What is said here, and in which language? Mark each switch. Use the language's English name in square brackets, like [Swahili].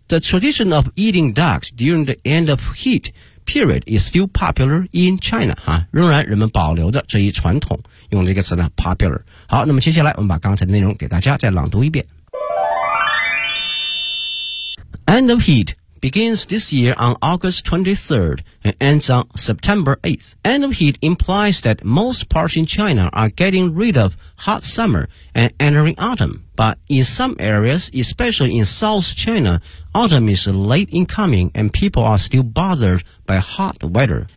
[English] The tradition of eating ducks during the end of heat period is still popular in China, 哈，仍然人们保留着这一传统，用这个词呢 popular。 [Chinese] 好，那么接下来我们把刚才的内容给大家再朗读一遍。 [English] End of heat. Begins this year on August 23rd and ends on September 8th. End of heat implies that most parts in China are getting rid of hot summer and entering autumn. But in some areas, especially in South China, autumn is late in coming and people are still bothered by hot weather.